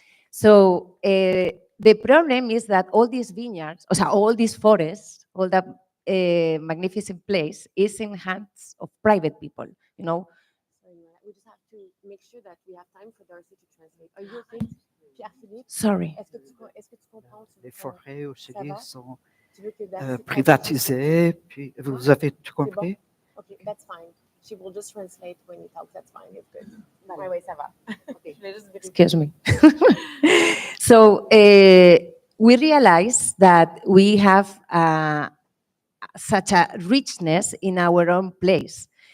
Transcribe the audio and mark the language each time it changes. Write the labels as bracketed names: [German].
[English] So the problem is that all these vineyards, all these forests, all that magnificent place is in hands of private people, you know. We just have to make sure that we have time for Darcy to translate. Are you okay, Pierre Philippe? Sorry. [French] Est-ce que tu comprends? Les forêts au Chili sont Tu veux que Darcy privatisées, puis vous avez tout compris? [English] Okay, that's fine. She will just translate when you talk. That's fine. It's good. [French] Ouais, ouais, ça va. [English] Okay. Excuse me. So we realize that we have such a richness in our own place.